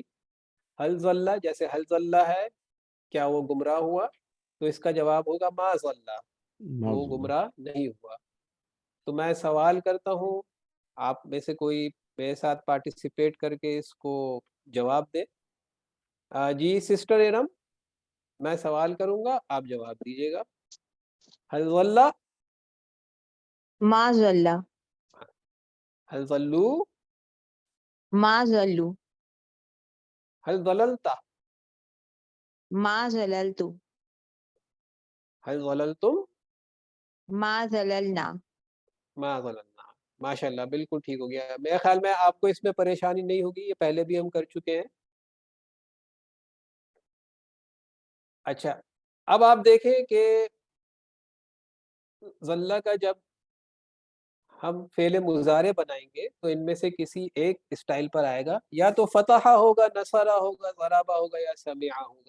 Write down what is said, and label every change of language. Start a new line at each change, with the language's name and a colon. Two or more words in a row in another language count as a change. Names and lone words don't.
Arabic: هل ضلّ,
Hindi: जैसे हल ज़ल्ला है, क्या वो गुमराह हुआ, तो इसका जवाब होगा
Arabic: ما ضلّ,
Hindi: वो
Arabic: माज़ल्ला।
Hindi: गुमराह नहीं हुआ। तो मैं सवाल करता हूँ, आप में से कोई मेरे साथ पार्टिसिपेट करके इसको जवाब दे। जी सिस्टर एरम, मैं सवाल करूंगा, आप जवाब दीजिएगा।
Arabic: هل ضلّ, ما ضلّ, هل ضلّوا, ما ضلّوا, هل ضللتَ, ما ضللتُ, هل ضللتم, ما ضللنا. ما ضللنا.
Hindi: माशाल्लाह, बिल्कुल ठीक हो गया। मेरे ख्याल में आपको इसमें परेशानी नहीं होगी, ये पहले भी हम कर चुके हैं। अच्छा, अब आप देखें कि ज़ल्ला का जब हम
Arabic: فعل مضارع
Hindi: बनाएंगे तो इनमें से किसी एक स्टाइल पर आएगा, या तो फ़तहा होगा, नसरा होगा, ज़राबा होगा, या समिआ होगा।